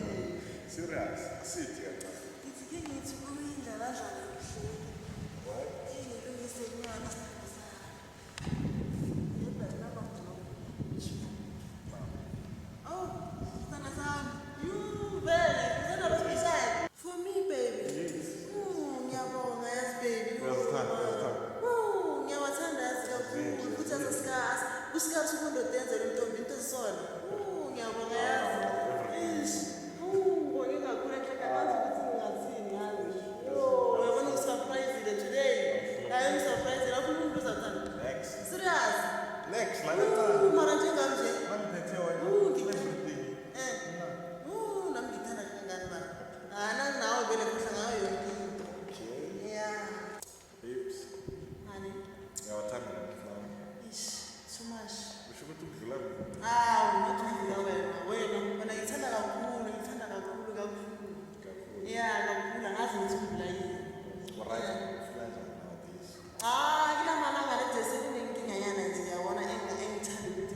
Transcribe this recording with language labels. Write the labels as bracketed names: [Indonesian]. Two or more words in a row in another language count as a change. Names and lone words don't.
[Zulu] Serious, asithi kancane. Ngithi uyindlala njalo kuhle. Into yesenyana sana. Yebo laba ngcono. Oh, sana sana. You vele, sana basishaye. [English] For me baby. Yes. [Zulu] Ngiyabonga yazi baby. Uyathanda. Ngiyawathanda yazi kakhulu. Futhi asesikhathi. Kusikhathi ukundodenzela intombi into esisona. Ngiyabonga yazi. Ish. Ngibonge kakhulu enhlekakazi ukuthi ngingathini yazi. Uyabona usurprise today. [English] I'm surprised. [Zulu] Lapho umuntu uzathanda. [English] Next. Serious? [Zulu] Next, nani Mara njenganje. ngiphethe wena. Nami ngithanda kangani mara. Nani nawe vele kuhla ngayo yonke into. [English] Yeah. Babes, Honey. [Zulu] ngiyawathanda namhlanje. Ish. [English] Too much. [Zulu] Usho ukuthi udlula mina. Ungathula wena ngithanda kakhulu kakhulu. Yeah, kakhulu angazi ukuthi udlula yini. Alright, ufika njani nowadays? Kila malanga nje sekunenkinga yana nje yabona engithanda